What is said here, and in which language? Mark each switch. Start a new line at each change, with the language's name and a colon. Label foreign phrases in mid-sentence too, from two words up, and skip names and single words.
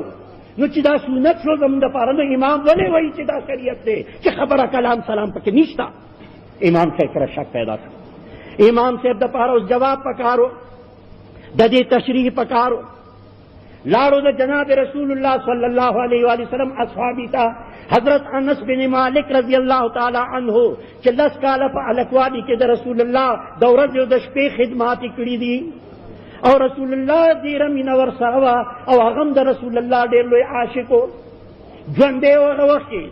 Pashto: نو چې دا سنت شو زموږ دپاره، نو امام ولې وایي چې دا شریعت دی چې خبره کلام سلام پکې نشته؟ امام صاحب سره شک پیدا شو. امام صاحب دپاره اوس جواب پکارو، د دې تشریح پکارو. لاړو د جناب رسول الله
Arabic: صلی الله علیه و سلم
Pashto: اصحابی ته، حضرت انس بن مالک
Arabic: رضی الله تعالی عنہ
Pashto: چې 10 کاله په الکوالي کې د رسول الله د ورځې او د شپې خدمات کړي دي، او رسول الله ډېره مینه ورسره وه، او هغه هم د رسول الله ډېر لوی عاشق و. ژوندی و هغه وخت کې.